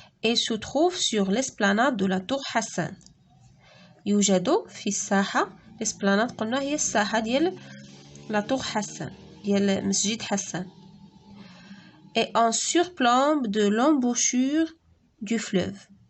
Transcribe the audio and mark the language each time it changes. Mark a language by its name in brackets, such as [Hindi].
[French] et se trouve sur l'esplanade de la tour Hassan. [Arabic] يوجد في الساحه. الاسبلاناد قلنا هي الساحه ديال لا طور حسان ديال مسجد حسان. [French] et en surplomb de l'embouchure du fleuve.